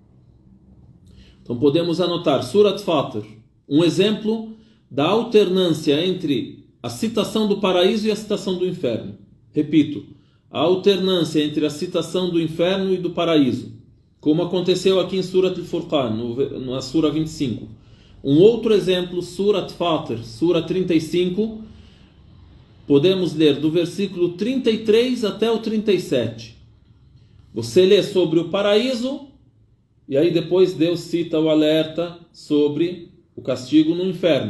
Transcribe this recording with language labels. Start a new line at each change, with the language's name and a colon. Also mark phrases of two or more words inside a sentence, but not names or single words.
Portuguese: Então podemos anotar Surat Fatir, um exemplo da alternância entre a citação do paraíso e a citação do inferno. Repito, a alternância entre a citação do inferno e do paraíso, como aconteceu aqui em Surat al-Furqan, na Sura 25. Um outro exemplo, Surat Fatir, Sura 35, podemos ler do versículo 33 até o 37. Você lê sobre o paraíso, e aí depois Deus cita o alerta sobre o castigo no inferno.